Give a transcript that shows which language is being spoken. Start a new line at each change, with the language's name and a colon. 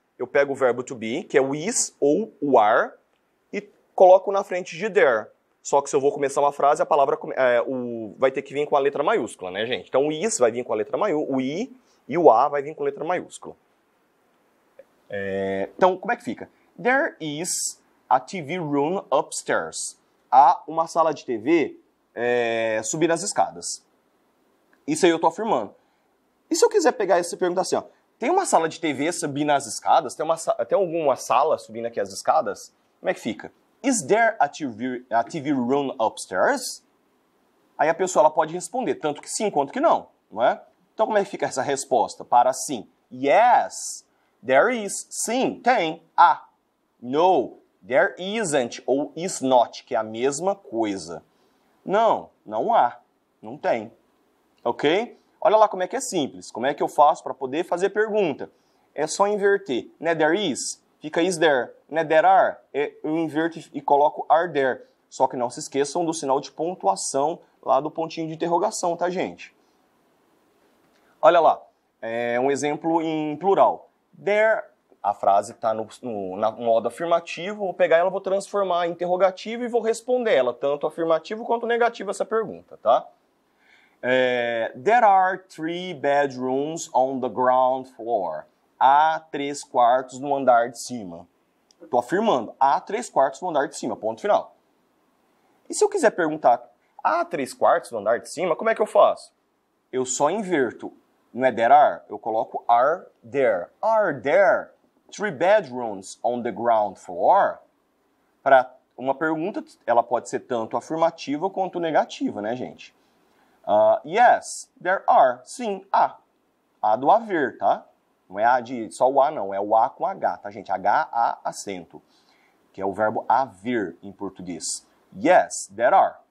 Portuguese: Eu pego o verbo to be, que é o is ou o are, e coloco na frente de there. Só que se eu vou começar uma frase, a palavra vai ter que vir com a letra maiúscula, né, gente? Então o is vai vir com a letra maiúscula, o i e o a vai vir com letra maiúscula. Então, como é que fica?
English: There is a TV room upstairs.
Portuguese: Há uma sala de TV subir as escadas. Isso aí eu tô afirmando. E se eu quiser pegar essa pergunta assim, ó, tem uma sala de TV subindo as escadas? Tem alguma sala subindo aqui as escadas? Como é que fica?
English: Is there a TV room upstairs?
Portuguese: Aí a pessoa ela pode responder tanto que sim quanto que não, não é? Então como é que fica essa resposta para sim?
English: Yes, there is.
Portuguese: Sim, tem.
English: No, there isn't
Portuguese: ou
English: is not,
Portuguese: que é a mesma coisa. Não, não há. Não tem. Ok? Olha lá como é que é simples. Como é que eu faço para poder fazer pergunta? É só inverter. Né, there is? Fica is there. Né, there are? Eu inverto e coloco are there. Só que não se esqueçam do sinal de pontuação lá do pontinho de interrogação, tá, gente? Olha lá. Um exemplo em plural. There, a frase está no modo afirmativo. Vou pegar ela, vou transformar em interrogativo e vou responder ela, tanto afirmativo quanto negativo essa pergunta, tá?
English: There are 3 bedrooms on the ground floor.
Portuguese: Há 3 quartos no andar de cima. Estou afirmando, há 3 quartos no andar de cima, ponto final. E se eu quiser perguntar, há 3 quartos no andar de cima, como é que eu faço? Eu só inverto, não é there are? Eu coloco are there.
English: Are there 3 bedrooms on the ground floor?
Portuguese: Para uma pergunta, ela pode ser tanto afirmativa quanto negativa, né, gente?
English: Yes, there are.
Portuguese: Sim, há. Há do haver, tá? Não é A de só o A, não. É o A com H, tá, gente? H-A acento. Que é o verbo haver em português.
English: Yes, there are.